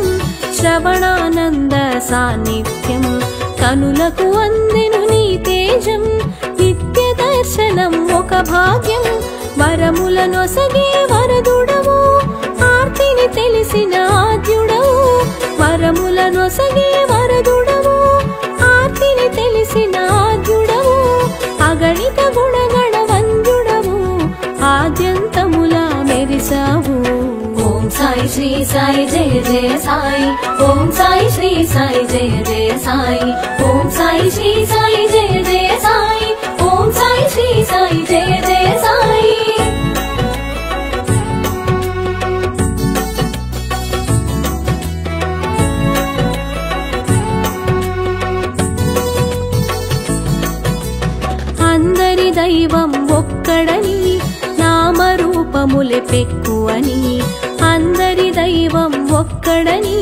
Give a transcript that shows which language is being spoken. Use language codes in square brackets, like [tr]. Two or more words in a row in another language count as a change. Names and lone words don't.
[te] శ్రవణానంద సాన్నిధ్యం కనులకు అందెను నీ తేజం నిత్య దర్శనం ఒక భాగ్యం వరములనొసగే వరదుడవు ఆర్తిని తెలిసిన ఆద్యుడవు వరములనొసగే వరదుడవు ఆర్తిని తెలిసిన ఆద్యుడవు అగణిత గుణగణ వంద్యుడవు ఆద్యంతములా మెరిసావు [sa] ओम साई श्री साई जय जय साई ओम साई श्री साई जय जय साई ओम साई श्री साई जय जय साई ओम साई श्री साई जय जय साई [te] అందరి దైవం ఒక్కడని నామరూపములే పెక్కువని అందరి దైవం ఒక్కడని